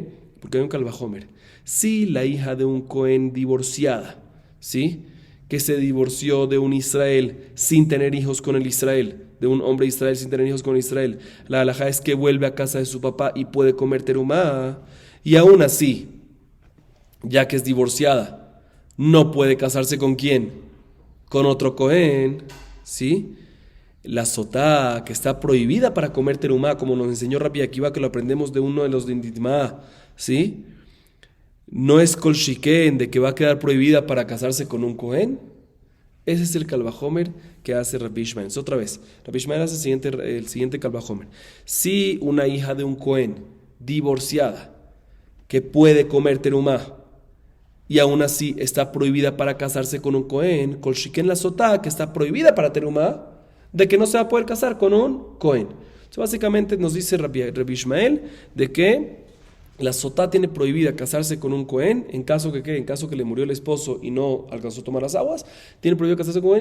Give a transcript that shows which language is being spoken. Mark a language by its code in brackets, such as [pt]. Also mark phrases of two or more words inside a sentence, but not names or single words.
[es] Porque hay un Kalvajomer. Si la hija de un Cohen divorciada, ¿sí?, que se divorció de un Israel sin tener hijos con el Israel, de un hombre de Israel sin tener hijos con Israel, la halajá es que vuelve a casa de su papá y puede comer terumá, y aún así, ya que es divorciada, no puede casarse ¿con quién? Con otro Cohen, ¿sí? La sotá, que está prohibida para comer terumá, como nos enseñó Rabbi Akiva, que lo aprendemos de uno de los de Inditma, ¿sí?, no es [he] כל שכן, [es] de que va a quedar prohibida para casarse con un Cohen. Ese es el Kalvajomer que hace Rabbi Ishmael. Otra vez, Rabbi Ishmael hace el siguiente Kalvajomer. Si una hija de un Cohen divorciada que puede comer terumá y aún así está prohibida para casarse con un Cohen, [he] כל שכן [es] la sotá, que está prohibida para terumá, de que no se va a poder casar con un Cohen. Entonces, básicamente nos dice Rabbi Ishmael de que la sotá tiene prohibida casarse con un Cohen en caso que le murió el esposo y no alcanzó a tomar las aguas, tiene prohibido casarse con un Cohen.